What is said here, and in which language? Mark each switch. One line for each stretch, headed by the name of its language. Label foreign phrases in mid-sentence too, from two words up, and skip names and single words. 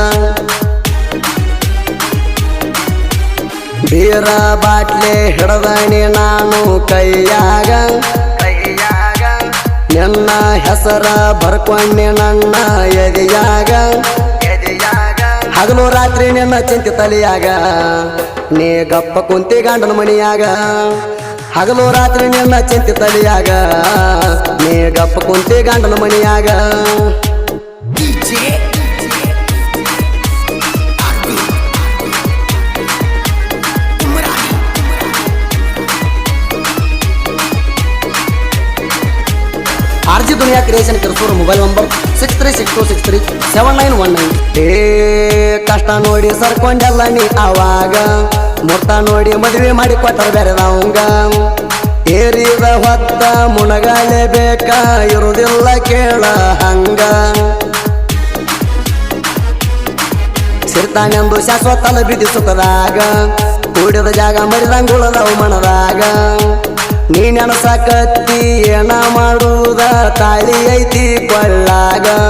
Kannada: ಬೀರ ಬಾಟ್ಲೆ ಹಿಡದಣಿ ನಾನು ಕೈಯಾಗ ನಿನ್ನ ಹೆಸರ ಬರ್ಕೊಂಡಿ ನನ್ನ ಎದಿಯಾಗ ಹಗಲು ರಾತ್ರಿ ನಿನ್ನ ಚಿಂತೆ ತಲೆಯಾಗ ನೀ ಗಪ್ಪ ಕುಂತಿ ಗಂಡನ ಮನಿಯಾಗ ಹಗಲು ರಾತ್ರಿ ನಿನ್ನ ಚಿಂತೆ ತಲೆಯಾಗ ನೀ ಗಪ್ಪ ಕುಂತಿ ಗಂಡನ ಮನಿಯಾಗ
Marathi: RG दुनिया क्रिएशन किरकोळ
English: mobile number
Kannada: 6362637919 ಕಷ್ಟ ನೋಡಿ ಸರ್ಕೊಂಡೆಲ್ಲ ನೀ ಆವಾಗ ಮುರ್ತ ನೋಡಿ ಮದುವೆ ಮಾಡಿ ಕೊಟ್ಟರ ಬೇರೆದವಂಗ ಏರಿದ ಹೊತ್ತ ಮುಣಗಾಲೆ ಬೇಕ ಇರುವುದಿಲ್ಲ ಕೇಳ ಹಂಗ ಸಿರ್ತಾನೆಂದು ಶಾಶ್ವತಲ ಬಿದ್ದಿ ಸುಖದಾಗ ಕೂಡಿದ ಜಾಗ ಮರಿದಂಗುಳದವು ಮನದಾಗ ನೀ ನೆನಸಾಕತ್ತಿ ಏನ ಮಾಡುವುದ ತಾಳಿ ಐತಿ ಕೊಳ್ಳಾಗ